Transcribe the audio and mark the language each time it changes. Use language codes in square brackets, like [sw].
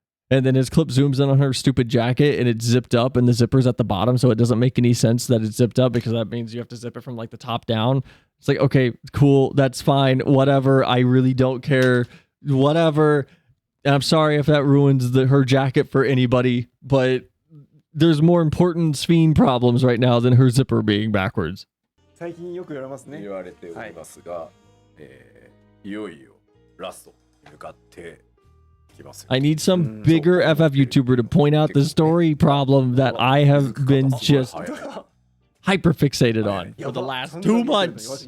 [en] And then his clip zooms in on her stupid jacket and it's zipped up and the zipper's at the bottom, so it doesn't make any sense that it's zipped up because that means you have to zip it from like the top down. It's like, okay, cool, that's fine, whatever. I really don't care, whatever. And I'm sorry if that ruins her jacket for anybody, but there's more important Ffxiv problems right now than her zipper being backwards. [ja] 最近よく言われますね。言われておりますが、いよいよラストに向かってきますよ。 [en] I need some bigger FF YouTuber to point out the story problem that I have been just hyper fixated on for the last 2 months.